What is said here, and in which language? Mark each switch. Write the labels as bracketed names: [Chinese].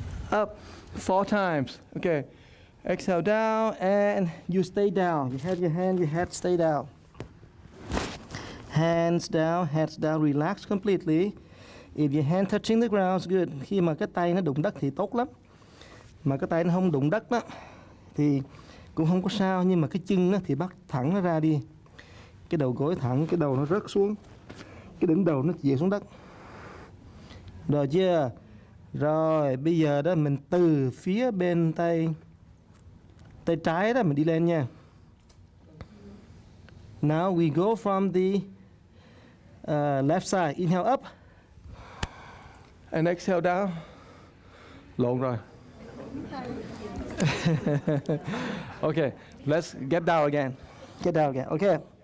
[English] Up 4 times. Okay, exhale down and you stay down. You have your hand, your head stay down. Hands down, relax completely. If your hand touching the ground, it's good. [Vietnamese] Khi mà cái tay nó đụng đất thì tốt lắm. Mà cái tay nó không đụng đất đó thì cũng không có sao, nhưng mà cái chân đó thì bắt thẳng nó ra đi. Cái đầu gối thẳng, cái đầu nó rớt xuống. Cái đỉnh đầu nó chĩa xuống đất. Rồi chưa? Rồi, bây giờ đó mình từ phía bên tay trái đó mình đi lên nha. [English] Now we go from the left side. Inhale up. And exhale down. [Vietnamese] Lộn rồi. [English] Okay, let's get down again. Get down again. Okay.